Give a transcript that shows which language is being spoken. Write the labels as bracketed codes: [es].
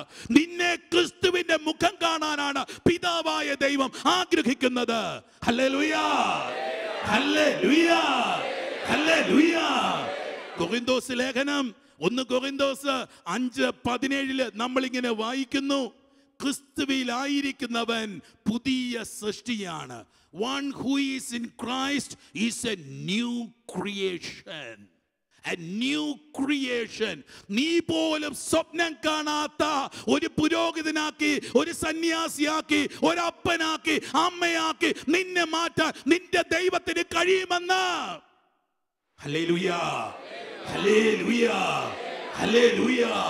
[ml] നിന്നെ ക്രിസ്തുവിന്റെ മുഖം കാണാനാണ് പിതാവായ ദൈവം ആഗ്രഹിക്കുന്നത്. Hallelujah, hallelujah, hallelujah. കൊറിന്തോസ് ലേഖനം 1 കൊറിന്തോസ് 5:17 നമ്മളിങ്ങനെ വായിക്കുന്നു, ക്രിസ്തുവിലായിരിക്കുന്നവൻ പുതിയ സൃഷ്ടിയാണ്. [en] One who is in Christ is a new creation. A new creation. [ml] നീ പോലും സ്വപ്നം കാണാത്ത ഒരു പുരോഹിതനാക്കി, ഒരു സന്യാസിയാക്കി, ഒരപ്പനാക്കി, അമ്മയാക്കി നിന്നെ മാറ്റാൻ നിന്റെ ദൈവത്തിന് കഴിയുമെന്ന്. Hallelujah, hallelujah, hallelujah.